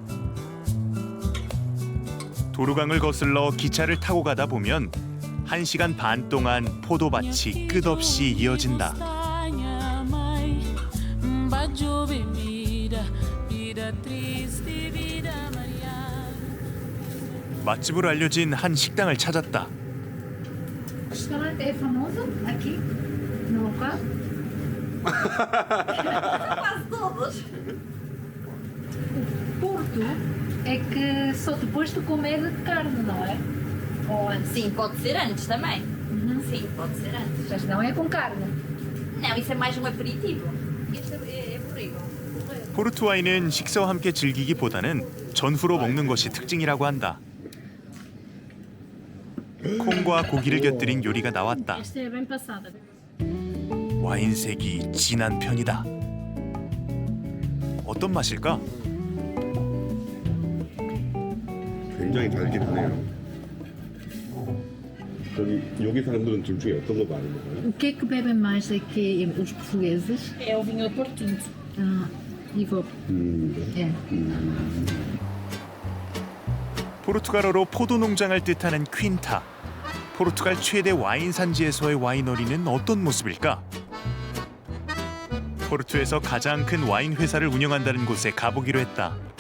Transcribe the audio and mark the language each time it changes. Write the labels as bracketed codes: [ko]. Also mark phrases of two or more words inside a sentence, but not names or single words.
[ko] 도루강을 거슬러 기차를 타고 가다 보면 1시간 반 동안 포도밭이 끝없이 이어진다. 맛집으로 알려진 한 식당을 찾았다. [pt] O restaurante é famoso aqui no local? Quase todos. Porto é que só depois de comer carne, não é? Ou antes? Sim, pode ser antes também. Sim, pode ser antes. Mas não é com carne. Não, isso é mais um aperitivo. Este é burrigo. [ko] 포르투 와인은 식사와 함께 즐기기보다는 전후로 먹는 것이 특징이라고 한다. 콩과 고기를 곁들인 요리가 나왔다. [pt] Esta é bem passada. [ko] 와인색이 진한 편이다. 어떤 맛일까? 굉장히 달긴 하네요. 여기 사람들은 둘 중에 어떤 거 많이 먹어요? [pt] O que é que bebem mais aqui os portugueses? É o vinho do Porto Tinto. E vou. É. [ko] 포르투갈어로 포도 농장을 뜻하는 퀸타. 포르투갈 최대 와인 산지에서의 와이너리는 어떤 모습일까? 포르투에서 가장 큰 와인 회사를 운영한다는 곳에 가보기로 했다.